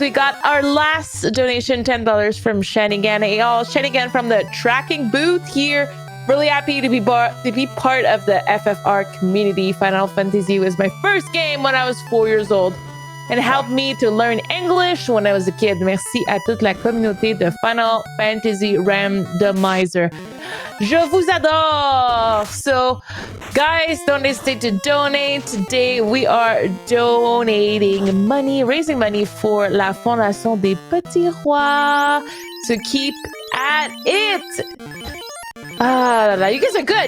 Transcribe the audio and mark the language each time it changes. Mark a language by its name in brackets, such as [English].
[English] We got our last donation, $10 from Shanigan. Hey, y'all, Shanigan from the tracking booth here. Really happy to be part of the FFR community. Final Fantasy was my first game when I was 4 years old and helped me to learn English when I was a kid. [French] Merci à toute la communauté de Final Fantasy Randomizer. Je vous adore. [English] So, guys, don't hesitate to donate. Today, we are donating money, raising money for la Fondation des Petits Rois. So keep at it. You guys are good.